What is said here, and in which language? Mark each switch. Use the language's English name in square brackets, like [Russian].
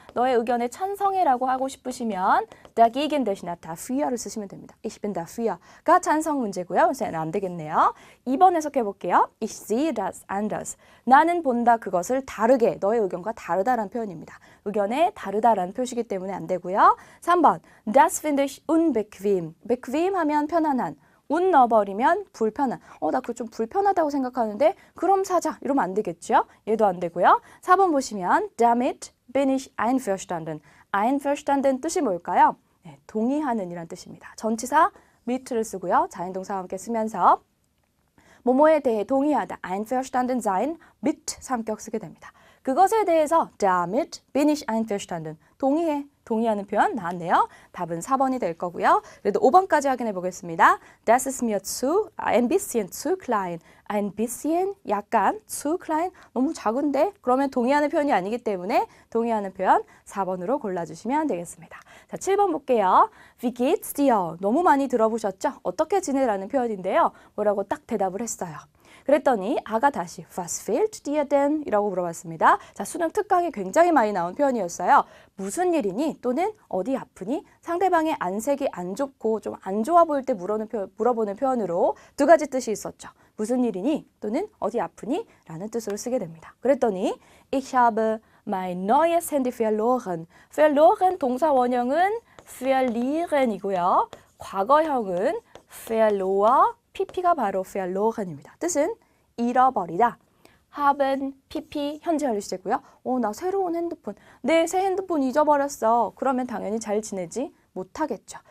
[Korean] 너의 의견에 찬성해라고 하고 싶으시면 dagegen 대신에 dafür를 쓰시면 됩니다. [German] Ich bin dafür가 [Korean] 찬성 문제고요. 그래서 안 되겠네요. 2번 해석해 볼게요. [German] Ich sehe das anders. [Korean] 나는 본다 그것을 다르게. 너의 의견과 다르다라는 표현입니다. 의견에 다르다라는 표시이기 때문에 안 되고요. [German] 3번 Das finde ich unbequem. [Korean] bequem 하면 편안한. 운 넣어버리면 불편한. 나 그거 좀 불편하다고 생각하는데 그럼 사자. 이러면 안 되겠죠? 얘도 안 되고요. 4번 보시면 [German] Damit bin ich einverstanden. [Korean] einverstanden 뜻이 뭘까요? 네, 동의하는 이란 뜻입니다. 전치사 mit를 쓰고요. 자인동사와 함께 쓰면서 뭐뭐에 대해 동의하다. [German] einverstanden sein mit [Korean] 3격 쓰게 됩니다. 그것에 대해서 [German] damit bin ich einverstanden. [Korean] 동의하는 표현 나왔네요. 답은 4번이 될 거고요. 그래도 5번까지 확인해 보겠습니다. [German] Das ist mir ein bisschen zu klein. ein bisschen, [Korean] 약간, [German] zu klein, [Korean] 너무 작은데? 그러면 동의하는 표현이 아니기 때문에 동의하는 표현 4번으로 골라주시면 되겠습니다. 자, 7번 볼게요. [German] Wie geht's dir? [Korean] 너무 많이 들어보셨죠? 어떻게 지내라는 표현인데요. 뭐라고 딱 대답을 했어요. 그랬더니 아가 다시 [German] Was fehlt dir denn? [Korean] 이라고 물어봤습니다. 자, 수능 특강에 굉장히 많이 나온 표현이었어요. 무슨 일이니? 또는 어디 아프니? 상대방의 안색이 안 좋고 좀 안 좋아 보일 때 물어보는 표현으로 두 가지 뜻이 있었죠. 무슨 일이니? 또는 어디 아프니? 라는 뜻으로 쓰게 됩니다. 그랬더니 [German] Ich habe mein neues Handy verloren. [Korean] verloren 동사 원형은 verlieren이고요. 과거형은 verlor pp가 바로 verloren입니다. 뜻은 잃어버리다. haben, pp 현재 완료 시제고요. 나 새로운 핸드폰. 내 새 핸드폰 잊어버렸어. 그러면 당연히 잘 지내지 못하겠죠.